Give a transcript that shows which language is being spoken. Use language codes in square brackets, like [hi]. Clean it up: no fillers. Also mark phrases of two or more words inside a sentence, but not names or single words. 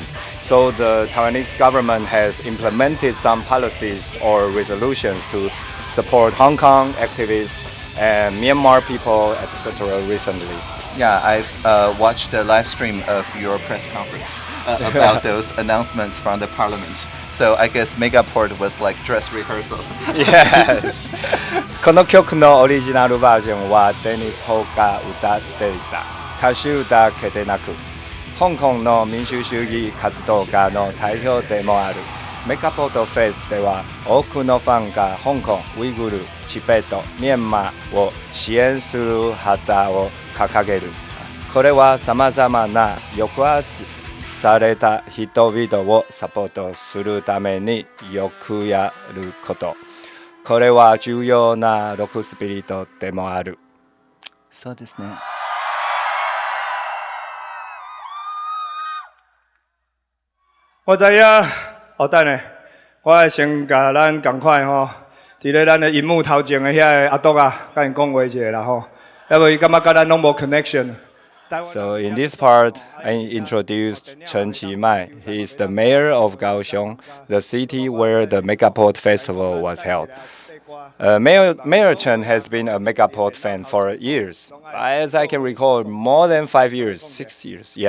[en] So the Taiwanese government has implemented some policies or resolutions to support Hong Kong activists and Myanmar people, etc. recently. Yeah, I've watched the live stream of your press conference about those announcements from the parliament. So I guess Megaport was like dress rehearsal. Yes. [ja] この曲のオリジナルバージョンはデニス・ホーが歌っていた歌手だけでなく、香港の民主主義活動家の代表でもあるメガポートフェスでは多くのファンが香港、ウイグル、チベット、ミャンマーを支援する旗を掲げる。これはさまざまな抑圧された人々をサポートするためによくやること。これは重要なロックスピリットでもある。そうですね。 [nan] 我知影，等下，我会先甲咱赶快吼，伫咧咱的荧幕头前的遐个阿篤啊，甲因讲话一下啦吼，要不伊感觉甲咱拢无 connection。 [en] So in this part, I introduced 陈其迈. He is the mayor of Kaohsiung, the city where the Megaport Festival was held. Mayor Chen has been a Megaport fan for years. As I can recall, more than 5 years, 6 years, yeah.